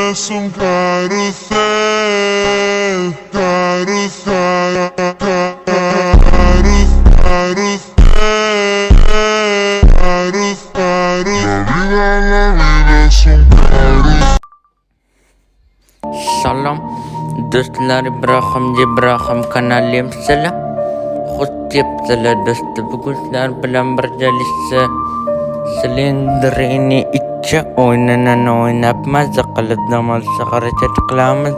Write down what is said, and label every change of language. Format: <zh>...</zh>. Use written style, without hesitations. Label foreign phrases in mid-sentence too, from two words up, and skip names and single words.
<es>es un carrusel, carrusel, carrusel, carrusel. La vida es un carrusel.</es> <uz>Salom do'stlar, Ibrohim kanalim sizlar. Xush kelibsizlar do'stlar. Bugun sizlar bilan birgalikda Slender'ni 2 o'yinini o'ynab mazza qilib dam olishga harakat qilamiz.</uz>